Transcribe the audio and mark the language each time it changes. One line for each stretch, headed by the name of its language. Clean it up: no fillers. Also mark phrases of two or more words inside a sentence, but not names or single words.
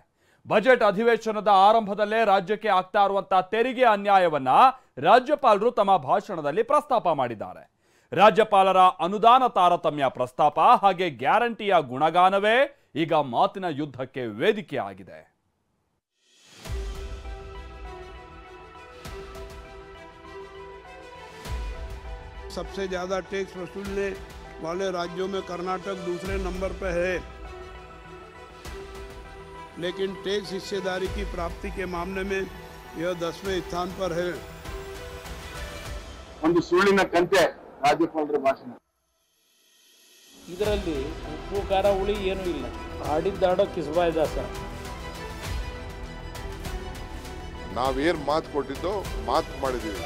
Kannada: ಬಜೆಟ್ ಅಧಿವೇಶನದ ಆರಂಭದಲ್ಲೇ ರಾಜ್ಯಕ್ಕೆ ಆಗ್ತಾ ಇರುವಂತಹ ತೆರಿಗೆ ಅನ್ಯಾಯವನ್ನ ರಾಜ್ಯಪಾಲರು ತಮ್ಮ ಭಾಷಣದಲ್ಲಿ ಪ್ರಸ್ತಾಪ ಮಾಡಿದ್ದಾರೆ. ರಾಜ್ಯಪಾಲರ ಅನುದಾನ ತಾರತಮ್ಯ ಪ್ರಸ್ತಾಪ ಹಾಗೆ ಗ್ಯಾರಂಟಿಯ ಗುಣಗಾನವೇ ಈಗ ಮಾತಿನ ಯುದ್ಧಕ್ಕೆ ವೇದಿಕೆ ಆಗಿದೆ.
Hindi: सबसे ज़्यादा टैक्स वसूलने वाले राज्यों में कर्नाटक दूसरे नंबर पर है, लेकिन टैक्स हिस्सेदारी की प्राप्ति के मामले में यह 10वें स्थान पर है.
Kannada: ಒಂದು ಸುಳ್ಳಿನ ಕಂತೆ ರಾಜ್ಯಪಾಲರ ಭಾಷಣ. ಇದರಲ್ಲಿ ಉಪ್ಪು ಖಾರ ಹುಳಿ ಏನೂ ಇಲ್ಲ. ಆಡಿದ್ದಾಡೋ ಕಿಸ್ಬಾಯ್ ದಾಸ. ನಾವೇನು ಮಾತು ಕೊಟ್ಟಿದ್ದೋ ಮಾತು ಮಾಡಿದ್ದೀವಿ.